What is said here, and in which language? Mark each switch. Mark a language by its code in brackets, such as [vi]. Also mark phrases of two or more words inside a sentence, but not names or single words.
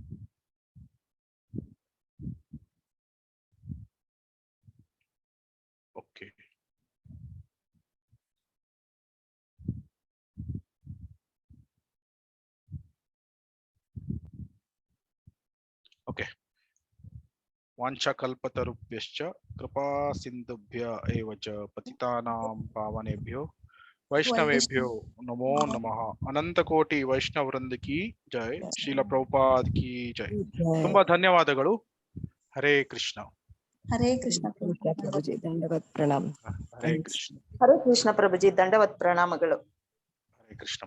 [kn] ಓಕೆ. ಓಕೆ. [sa] ವಾಂಛಾಕಲ್ಪತರುಭ್ಯಶ್ಚ ಕೃಪಾ ಸಿಂಧುಭ್ಯ ಏವ ಚ ಪತಿತಾನಾಂ ಪಾವನೇಭ್ಯೋ ವೈಷ್ಣವೇಭ್ಯೋ ನಮೋ ನಮಃ. [hi] अनंत कोटि वैष्णव वृंद की जय, श्रील प्रभुपाद की जय. [kn] ತುಂಬಾ ಧನ್ಯವಾದಗಳು. [sa] ಹರೇ ಕೃಷ್ಣ. ಹರೇ ಕೃಷ್ಣ [hi] प्रभुजी दंडवत प्रणाम. [sa] ಹರೇ ಕೃಷ್ಣ. ಹರೇ ಕೃಷ್ಣ [hi] प्रभुजी दंडवत [kn] ಪ್ರಣಾಮಗಳು. [sa] ಹರೇ ಕೃಷ್ಣ.